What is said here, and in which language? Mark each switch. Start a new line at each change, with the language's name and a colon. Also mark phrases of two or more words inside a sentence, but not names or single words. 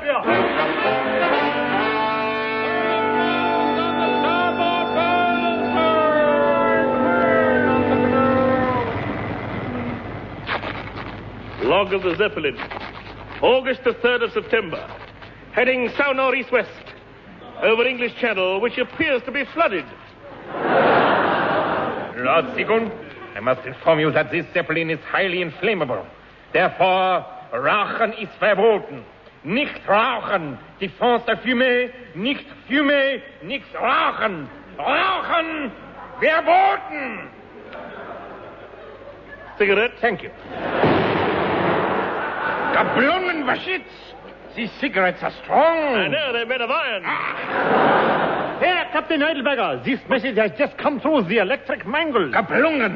English: Log of the Zeppelin. August the 3rd of September. Heading south northeast-west. Over English Channel, which appears to be flooded. Lord Seagoon, I must inform you that this Zeppelin is highly inflammable. Therefore,
German: Rauchen ist verboten. Nicht rauchen.
French: Défense de fumer.
German: Nicht fumer. Nichts rauchen. Rauchen verboten.
English: Cigarette? Thank you. Gablungen Waschitz. These cigarettes are strong. I know, they're made of iron. Here, Captain Heidelberger. This message has just come through the electric mangle. Gablungen.